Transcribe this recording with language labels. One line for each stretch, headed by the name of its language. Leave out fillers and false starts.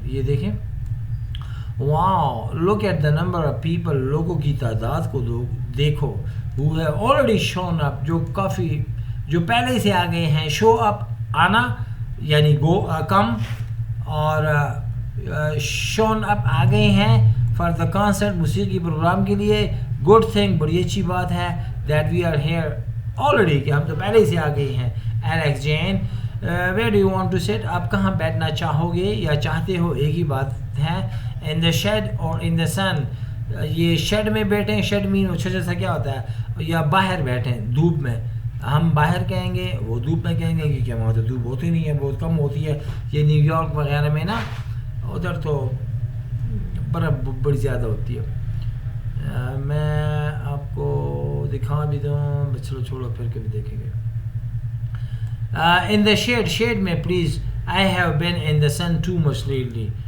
Urdu: یہ دیکھیں,
English: wow, look at the number of people,
Urdu: لوگوں کی تعداد کو دیکھو,
English: who have already shown up,
Urdu: جو کافی, جو پہلے سے آ گئے ہیں. show up, آنا یعنی go, کم, اور shown up آ گئے ہیں
English: for the concert,
Urdu: موسیقی پروگرام کے لیے.
English: good thing,
Urdu: بڑی اچھی بات ہے.
English: that we are here already,
Urdu: کہ ہم تو پہلے سے آ گئے ہیں.
English: Alex, Jane, where do you want to sit?
Urdu: آپ کہاں بیٹھنا چاہو گے یا چاہتے ہو, ایک ہی بات ہے.
English: in the shed or in the sun.
Urdu: یہ شیڈ میں بیٹھیں, شیڈ مین چھوٹا سا کیا ہوتا ہے, یا باہر بیٹھیں دھوپ میں. ہم باہر کہیں گے, وہ دھوپ میں کہیں گے, کہ کیا وہاں تو دھوپ ہوتی نہیں ہے, بہت کم ہوتی ہے. یہ نیو یارک وغیرہ میں نا, ادھر تو برف بڑی زیادہ ہوتی ہے. میں آپ کو دکھا بھی دوں, چلو چھوڑو, پھر کبھی دیکھیں گے.
English: in the shade,
Urdu: شیڈ میں please.
English: I have been in the sun too much lately.